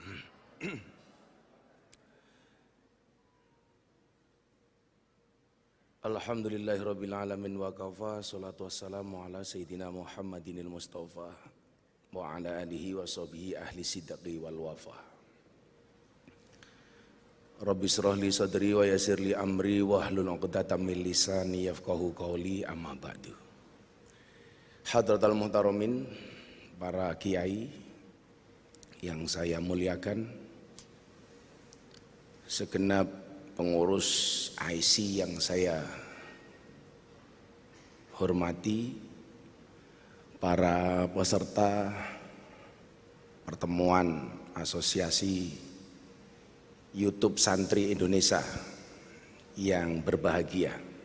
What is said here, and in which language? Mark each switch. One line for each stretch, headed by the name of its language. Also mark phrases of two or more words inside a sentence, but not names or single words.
Arabic: الحمد لله رب العالمين وكفى، الصلاة والسلام على سيدنا محمد المصطفى وعلى آله وصحبه أهل الصدق والوفاء. رب اشرح لي صدري ويسر لي أمري واحلل عقدة من لساني يفقهوا قولي، أما بعد. حضرات المحترمين,
Indonesian: para kiai yang saya muliakan, segenap pengurus IC yang saya hormati, para peserta pertemuan asosiasi YouTube Santri Indonesia yang berbahagia.